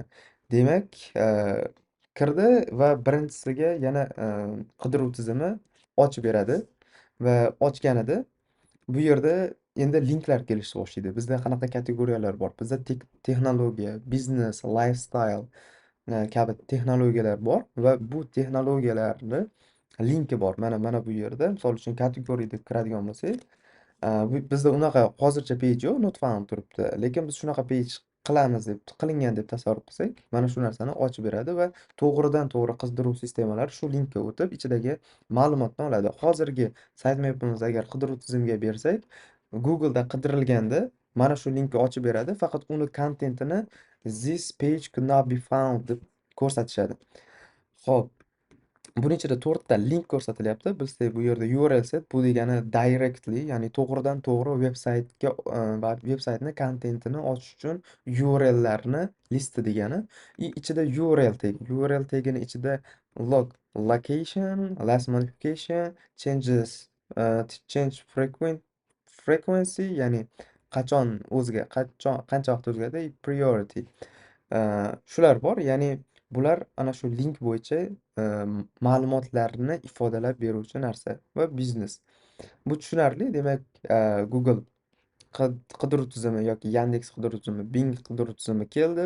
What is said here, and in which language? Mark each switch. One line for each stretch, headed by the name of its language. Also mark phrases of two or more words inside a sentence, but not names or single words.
Uzbek: Demak, kirdi va birinchisiga yana qidiruv tizimi ochib beradi va ochganida bu yerda endi linklar kelishni boshlaydi. Bizda qanaqa kategoriyalar bor? Bizda texnologiya, biznes, lifestyle kabi texnologiyalar bor va bu texnologiyalarni linki bor. Mana bu yerda, misol uchun kategoriya deb kiradigan bo'lsak, bizda unaqa hozircha page yo'q,
English: not found turibdi.
Uzbek: Lekin biz shunaqa page qilamiz deb, qilingan deb tasavvur qilsak, mana shu narsani ochib beradi va to'g'ridan to'g'ri qidiruv sistemalari shu linkka o'tib, ichidagi ma'lumotni oladi. Hozirgi sitemapimizni agar qidiruv tizimiga bersak, Google'da qidirilganda mana shu linkni ochib beradi, faqat uni kontentini
English: "This page could not be found"
Uzbek: deb ko'rsatishadi. Xo'p, buning ichida 4 ta link ko'rsatilyapti. Bizda bu yerda
English: URL set,
Uzbek: bu degani directly, ya'ni to'g'ridan to'g'ri veb-saytga va veb-saytni kontentini ochish uchun URLlarni listi degani. Ichida
English: URL tag.
Uzbek: URL tagini ichida
English: location, last modification, changes, change frequency,
Uzbek: ya'ni qachon qancha vaqt o'zgardi, priority. Shular bor. Ya'ni bular ana shu link bo'yicha ma'lumotlarni ifodalab beruvchi narsa va biznes. Bu tushunarli. Demak, Google qidiruv tizimi yoki Yandex qidiruv tizimi, Bing qidiruv tizimi keldi.